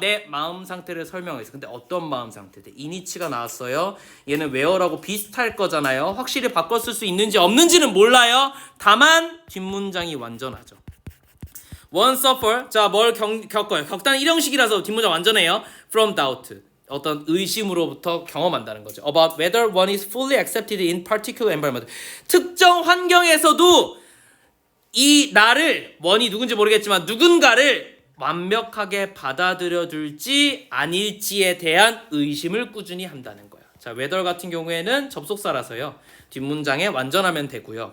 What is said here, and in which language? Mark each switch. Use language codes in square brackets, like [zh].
[ko] 내 마음 상태를 설명했어. 근데 어떤 마음 상태들? 이니치가 나왔어요. 얘는 where하고 비슷할 거잖아요. 확실히 바꿨을 수 있는지 없는지는 몰라요. 다만 뒷문장이 완전하죠. [en] One suffer. [ko] 자, 뭘 겪어요? 겪다는 일형식이라서 뒷문장 완전해요. [en] From doubt. [ko] 어떤 의심으로부터 경험한다는 거죠. [en] About whether one is fully accepted in particular environment. [ko] 특정 환경에서도 이 나를, 원이 누군지 모르겠지만 누군가를 완벽하게 받아들여줄지 아닐지에 대한 의심을 꾸준히 한다는 거야. 자, whether 같은 경우에는 접속사라서요. 뒷문장에 완전하면 되고요.